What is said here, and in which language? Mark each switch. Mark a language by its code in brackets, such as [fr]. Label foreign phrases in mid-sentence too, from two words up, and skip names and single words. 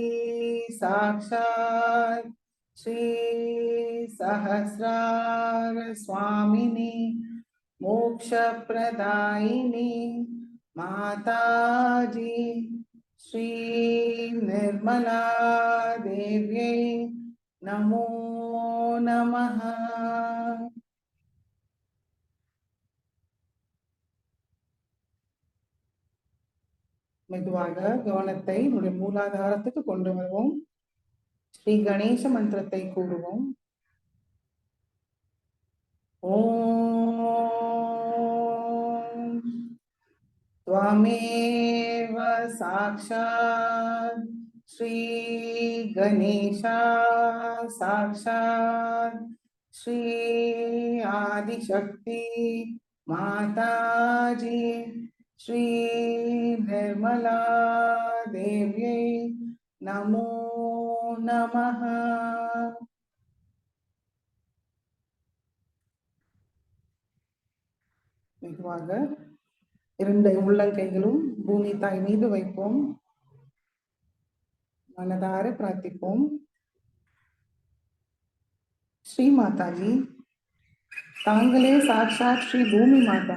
[sa] साक्षात् श्री सहस्रार स्वामिनी मोक्षप्रदायिनी माताजी श्री निर्मला देव्यै नमो नमः। [ta] மெதுவாக கவனத்தை நம்முடைய மூலாதாரத்துக்கு கொண்டு வருவோம். ஸ்ரீ கணேச மந்திரத்தை கூறுவோம். [sa] ஓம் त्वमेव साक्षात् श्री गणेशा साक्षात् श्री आदिशक्ति माताजी श्री निर्मला देव्यै नमो नमः। [ta] மெதுவாக 2 உள்ளங்கைகளும் பூமி தாய் மீது வைப்போம். மனதார பிரார்த்திப்போம். ஸ்ரீ மாதாஜி, தாங்களே சாட்சாத் ஸ்ரீ பூமி மாதா.